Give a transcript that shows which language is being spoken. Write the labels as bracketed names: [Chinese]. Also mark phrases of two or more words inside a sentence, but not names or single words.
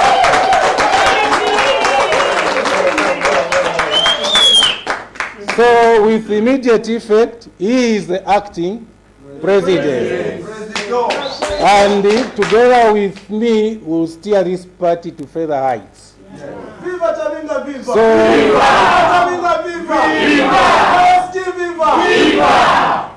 [English] So with immediate effect, he is the acting president. And together with me, will steer this party to further heights. Viva Chavinga, viva! So, Viva! Chavinga, viva! Viva! Viva! Viva!